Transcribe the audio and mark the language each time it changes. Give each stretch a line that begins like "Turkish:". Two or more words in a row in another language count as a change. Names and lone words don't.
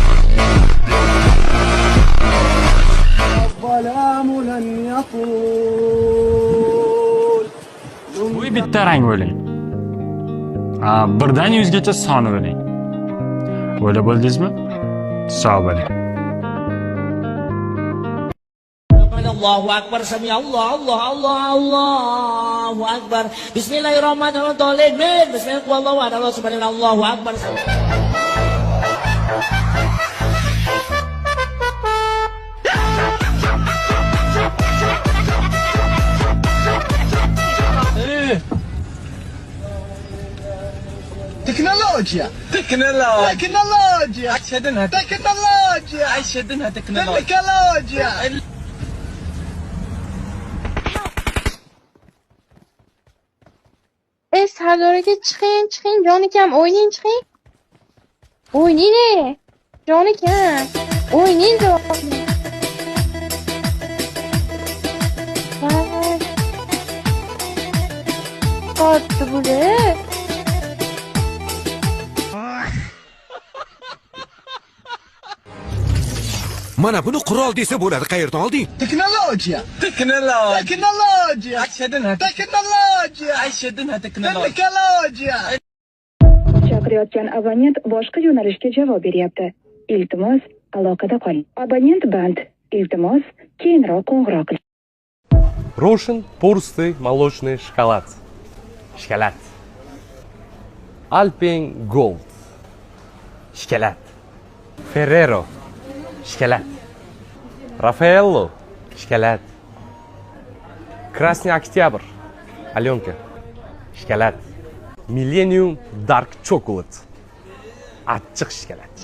Uzbek: Bu bitta rang o'ylang. Birdan 100 gacha soni o'ylang. O'ylab bo'ldingizmi? Sog' bo'ling.
Arabic: الله أكبر سمع الله أكبر. بسم الله الرحمن الرحيم بسم الله الرحمن الرحيم. الله أكبر. تكنولوجيا عشدنها تكنولوجيا.
Uzbek: Sardorga chiqing jon akam, o'yning chiqing. O'yning jon akam. O'yning jon. Qotdi bular. Mana buni qurol desa bo'ladi, qayerdan olding? تكنولوجيا عشدنها تكنولوجيا. Chaqirayotgan abonent boshqa yo'nalishga javob beryapti. Iltimos, aloqada qoling. Abonent band. Iltimos, keyinroq qo'ng'iroq qiling.
Russian: Рошен толстый молочный шоколад. Шоколад. Alpen Gold. Шоколад. Ferrero. Шоколад. Рафаэлло. Шоколад. Красный Октябрь. Аленка. Шоколад. Millennium Dark Chocolate.
Uzbek: Achchiq shikolat.